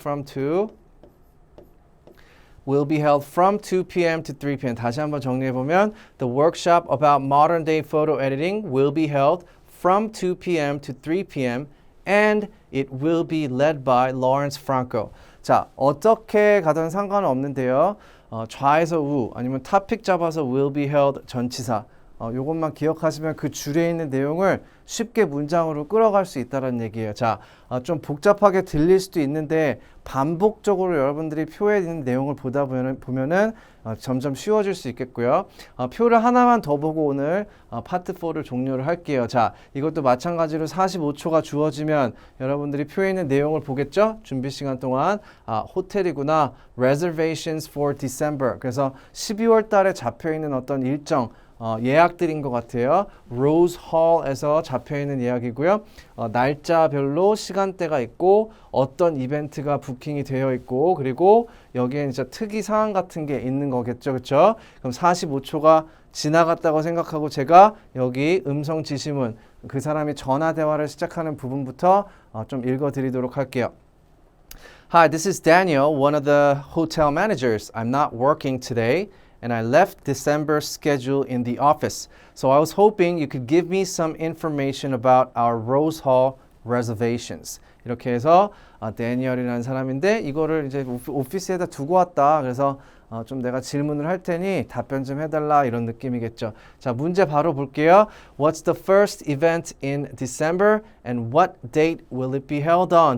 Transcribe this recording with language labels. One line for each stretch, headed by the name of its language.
English: from to will be held from 2 p.m. to 3 p.m.
Korean: 다시 한번 정리해 보면
English: the workshop about modern day photo editing will be held from 2 p.m. to 3 p.m. and it will be led by Lawrence Franco.
Korean: 자, 어떻게 가든 상관은 없는데요. 좌에서 우 아니면 topic 잡아서
English: will be held
Korean: 전치사 요것만 기억하시면 그 줄에 있는 내용을 쉽게 문장으로 끌어갈 수 있다는 얘기예요. 자, 좀 복잡하게 들릴 수도 있는데 반복적으로 여러분들이 표에 있는 내용을 보다 보면은 점점 쉬워질 수 있겠고요. 표를 하나만 더 보고 오늘 파트 4를 종료를 할게요. 자, 이것도 마찬가지로 45초가 주어지면 여러분들이 표에 있는 내용을 보겠죠? 준비 시간 동안 호텔이구나.
English: Reservations for December.
Korean: 그래서 12월 달에 잡혀 있는 어떤 일정 예약드린 것 같아요. 로즈 홀에서 잡혀있는 예약이고요. 날짜별로 시간대가 있고 어떤 이벤트가 부킹이 되어 있고 그리고 여기에 이제 특이 사항 같은 게 있는 거겠죠. 그렇죠? 그럼 45초가 지나갔다고 생각하고 제가 여기 음성 지시문 그 사람이 전화 대화를 시작하는 부분부터 좀 읽어드리도록 할게요.
English: Hi, this is Daniel, one of the hotel managers. I'm not working today. And I left December's schedule in the office. So I was hoping you could give me some information about our Rose Hall reservations.
Korean: 이렇게 해서 데니얼이라는 사람인데 이거를 이제 오피스에다 두고 왔다. 그래서 좀 내가 질문을 할 테니 답변 좀 해달라 이런 느낌이겠죠. 자, 문제 바로 볼게요.
English: What's the first event in December and what date will it be held on?